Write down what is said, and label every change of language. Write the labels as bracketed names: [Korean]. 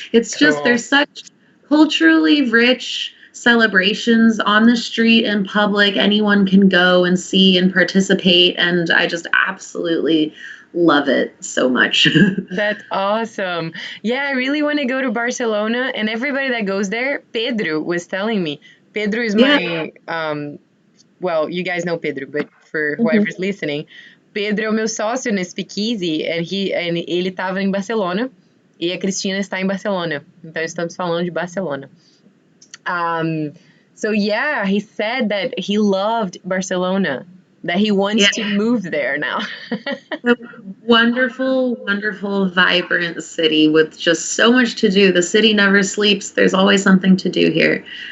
[English] It's just there's such culturally rich celebrations on the street in public. Anyone can go and see and participate, and I just absolutely love it so much. That's awesome. Yeah, I really want to go to Barcelona, and everybody that goes there, Pedro was telling me. Pedro is my, well, you guys know Pedro, but for whoever's listening, [Portuguese] Pedro é o meu sócio no SpeakEasy, [English] and [Portuguese] ele estava em Barcelona, e a Cristina está em Barcelona. Então, estamos falando de Barcelona. [English] So yeah, he said that he loved Barcelona, that he wants to move there now. A wonderful, wonderful, vibrant city with just so much to do. The city never sleeps. There's always something to do here.